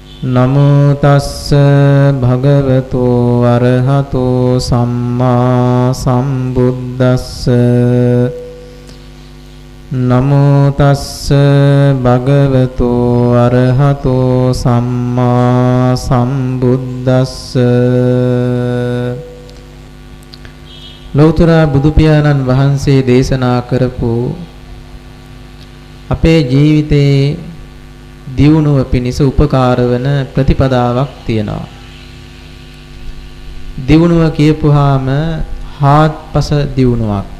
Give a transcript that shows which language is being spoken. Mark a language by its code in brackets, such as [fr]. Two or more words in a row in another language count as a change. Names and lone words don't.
[pi] නමෝ තස්ස භගවතු අරහතෝ සම්මා සම්බුද්දස්ස නමෝ තස්ස භගවතු අරහතෝ සම්මා සම්බුද්දස්ස [si] ලෞතර බුදු පියාණන් වහන්සේ දේශනා කරපු අපේ ජීවිතේ දියුණුව පිණිස උපකාර වන ප්‍රතිපදාවක් තියෙනවා. දියුණුව කියපුවාම හාත්පස දියුණුවක්.